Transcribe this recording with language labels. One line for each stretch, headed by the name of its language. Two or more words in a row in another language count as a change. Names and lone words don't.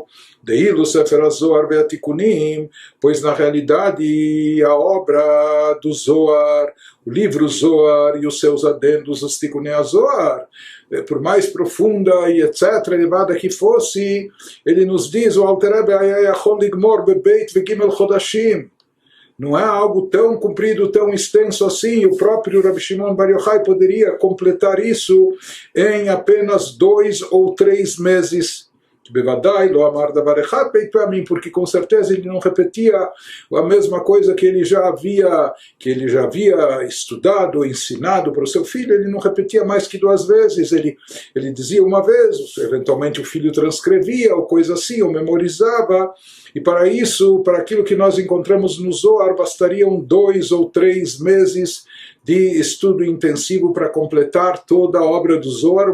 Hebrew: דהלא ספר הזהר והתיקונים,
Portuguese: pois na realidade a obra do Zohar, o livro Zohar e os seus adendos, os Tikunei HaZohar, por mais profunda e etc., elevada que fosse, ele nos diz, o Alter Rebbe
Hebrew: היה יכול לגמור בב' וג' חדשים.
Portuguese: Não é algo tão comprido, tão extenso assim. O próprio Rabbi Shimon Bar Yochai poderia completar isso em apenas 2 ou 3 meses.
Hebrew: בוודאי לא אמר דבר אחד ב' פעמים,
Portuguese: porque com certeza ele não repetia a mesma coisa que ele já havia estudado, ensinado para o seu filho. Ele não repetia mais que 2 vezes. Ele dizia uma vez, eventualmente o filho transcrevia ou coisa assim, ou memorizava. E para isso, para aquilo que nós encontramos no Zohar, bastariam 2 ou 3 meses de estudo intensivo para completar toda a obra do Zohar.